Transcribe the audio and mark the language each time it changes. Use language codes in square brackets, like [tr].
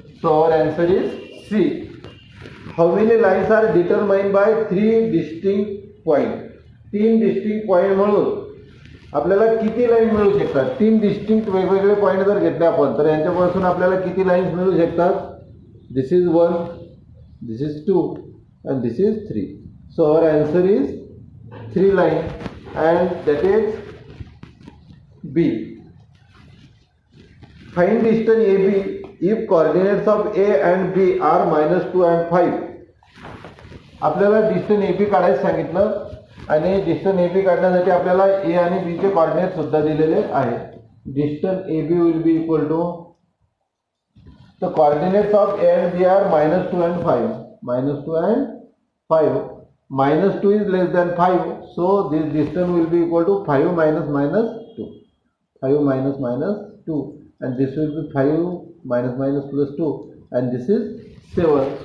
[en] So our answer is C. How many lines are determined by 3 distinct point? [mr] 3 distinct point मिळून आपल्याला किती line मिळू शकतात? 3 distinct वेगवेगळे पॉइंट जर घेतले आपण तर यांच्यापासून आपल्याला किती लाईन्स मिळू शकतात? [en] This is 1, this is 2 and this is 3. So our answer is 3 line and that is B. Find distance AB if coordinates of A and B are -2 and 5. [mr] आपल्याला डिस्टन्स AB काढायला सांगितलं आणि डिस्टन्स AB काढण्यासाठी आपल्याला A आणि B चे coordinate सुद्धा दिलेले आहेत. [en] Distance AB will be equal to the coordinates of A and B are -2 and 5. -2 and 5. -2 is less than 5, so this distance will be equal to 5 minus minus 2. 5 minus minus 2, and this will be 5 minus minus plus 2, and this is 7.